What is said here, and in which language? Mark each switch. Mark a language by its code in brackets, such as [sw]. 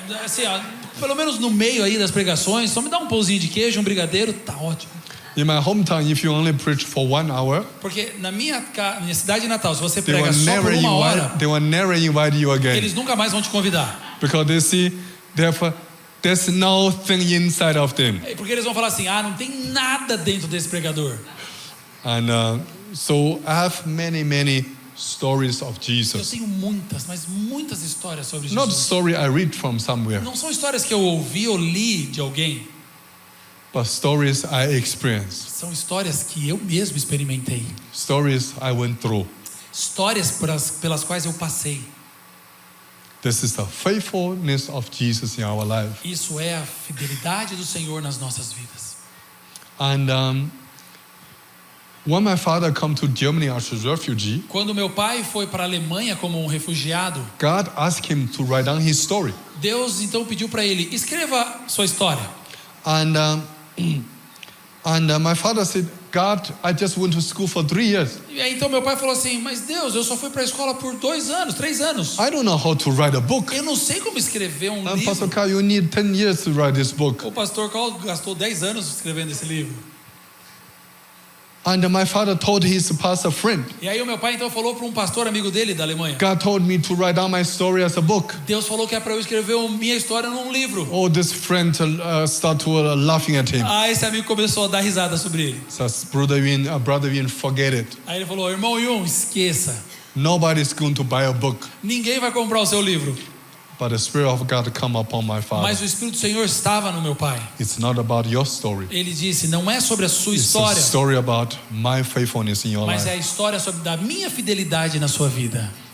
[pt] Assim, ó, pelo menos no meio aí das pregações, só me dá um pãozinho de queijo, um brigadeiro, tá ótimo. [en] In my hometown, if you only preach for 1 hour, [pt] Porque na minha cidade natal, se você [en] they [pt] prega [en] will [pt] só por uma hora, [en] never invite you again. [pt] eles nunca mais vão te convidar. [en] Because they see there's nothing inside of them. [pt] Porque eles vão falar assim, não tem nada dentro desse pregador. [en] And so I have many stories of [pt] Eu [en] Jesus. [pt] tenho muitas, mas muitas histórias sobre [en] Not [pt] Jesus. [en] story I read from somewhere, [pt] Não são histórias que eu ouvi ou li de alguém. [en] but stories I experienced. [pt] São histórias que eu mesmo experimentei. [en] Stories I went through. [pt] Histórias pelas quais eu passei. [en] This is the faithfulness of Jesus in our life. [pt] Isso é a fidelidade do Senhor nas nossas vidas. [en] And when my father come to Germany as a refugee, [pt] Quando meu pai foi para a Alemanha como um refugiado, [en] God asked him to write down his story. [pt] Deus então pediu para ele, escreva sua história. [en] And my father said, God, I just went to school for 3 years. [pt] E aí então meu pai falou assim, mas Deus, eu só fui para a escola por 2 anos, 3 anos. [en] I don't know how to write a book. [pt] Eu não sei como escrever um [en] And Pastor [pt] livro. [en] Carl, you need 10 years to write this book. [pt] O pastor Carl gastou 10 anos escrevendo esse livro. [en] And my father told his pastor friend, [pt] E aí o meu pai então falou para um pastor amigo dele da Alemanha. [en] God told me to write down my story as a book. [pt] Deus falou que é para eu escrever minha história num livro. [en] Oh, this friend started laughing at him. [pt] Esse amigo começou a dar risada sobre ele. [en] Says, Brother Win, forget it. [pt] Aí ele falou, irmão Yun, esqueça. [en] Nobody's going to buy a book. [pt] Ninguém vai comprar o seu livro. [en] But the Spirit of God come upon my father. [pt] Mas o Espírito do Senhor estava no meu pai. [en] It's not about your story. [pt] Ele disse, não é sobre a sua [en] It's a [pt] história, [en] story about my faithfulness in your [pt] mas é a [en] life. [pt] história da minha fidelidade na sua vida.